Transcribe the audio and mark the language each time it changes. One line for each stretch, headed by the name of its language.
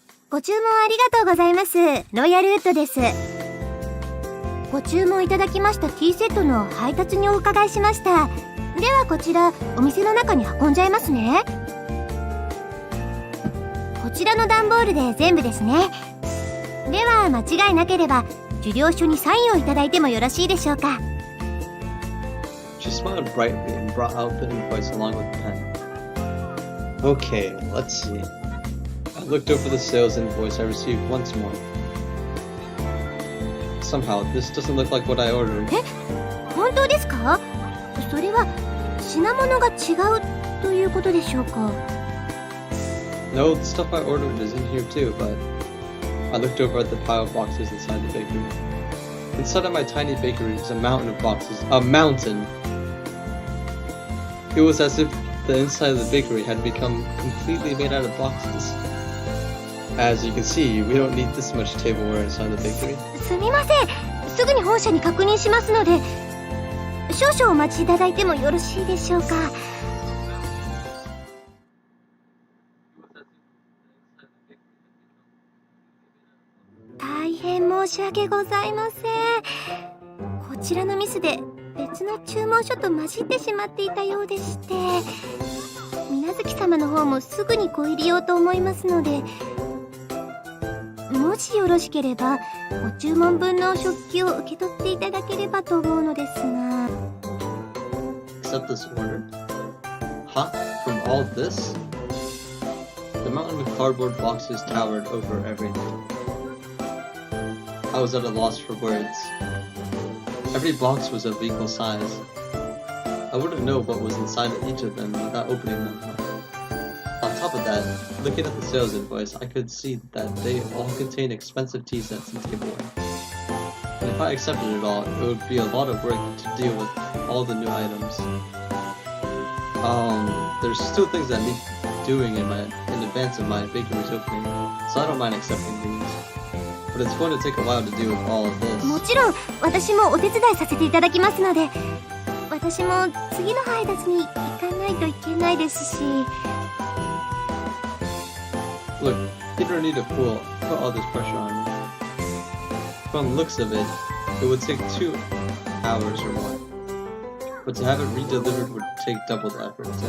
Japanese: ご注文ありがとうございます。ロイヤルウッドです。ご注文いただきましたティーセットの配達にお伺いしました。ではこちらお店の中に運んじゃいますね。こちらの段ボールで全部ですね。では間違いなければ受領書にサインをいただいてもよろしいでしょうか。
English: She smiled brightly and brought out the invoice along with the pen. Okay, let's see. I looked over the sales invoice I received once more. Somehow, this doesn't look like what I ordered.
Japanese: 本当ですか？それは品物が違うということでしょうか。
English: No, the stuff I ordered is in here too, but I looked over at the pile of boxes inside the bakery. Inside of my tiny bakery was a mountain of boxes. A mountain! It was as if the inside of the bakery had become completely made out of boxes. As you can see, we don't need this much tableware inside the bakery.
Japanese: すみません。すぐに本社に確認しますので、少々お待ちいただいてもよろしいでしょうか。大変申し訳ございません。こちらのミスで別の注文書と混じってしまっていたようでして、水月様の方もすぐにご入りようと思いますので、もしよろしければご注文分の食器を受け取っていただければと思うのですが。
English: Accept this order. Huh? From all this? The mountain of cardboard boxes towered over everything. I was at a loss for words. Every box was of equal size. I wouldn't know what was inside each of them without opening them. On top of that, looking at the sales invoice, I could see that they all contained expensive tea sets and tableware. And if I accepted it all, it would be a lot of work to deal with all the new items. There's still things that need doing in advance of my bakery's opening, so I don't mind accepting these. But it's going to take a while to deal with all of this.
Japanese: もちろん私もお手伝いさせていただきますので、私も次の配達に行かないといけないですし。
English: Look, you don't need to put all this pressure on me. From the looks of it, it would take 2 hours or more. But to have it re-delivered would take double the effort.